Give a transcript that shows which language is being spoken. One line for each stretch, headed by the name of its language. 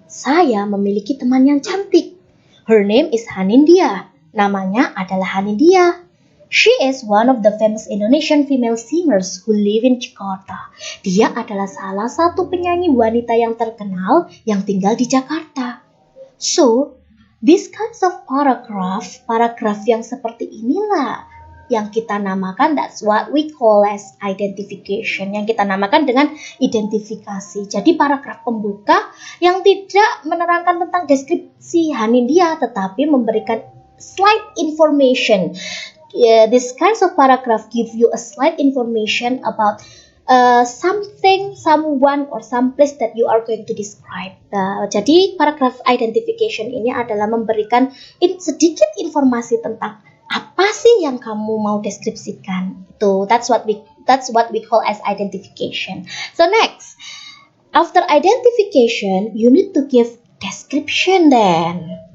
Indonesian: Saya memiliki teman yang cantik.
English: Her name is Hanindya.
Indonesian: Namanya adalah Hanindya.
English: She is one of the famous Indonesian female singers who live in Jakarta.
Indonesian: Dia adalah salah satu penyanyi wanita yang terkenal yang tinggal di Jakarta.
English: So, this kinds of paragraph
Indonesian: yang seperti inilah yang kita namakan,
English: that's what we call as identification,
Indonesian: yang kita namakan dengan identifikasi. Jadi paragraf pembuka yang tidak menerangkan tentang deskripsi Hanindya, tetapi memberikan
English: slight information. This kinds of paragraph give you a slight information about something, someone, or some place that you are going to describe.
Indonesian: Jadi paragraph identification ini adalah memberikan sedikit informasi tentang apa sih yang kamu mau deskripsikan.
English: Itu that's what we call as identification. So next, after identification, you need to give description then.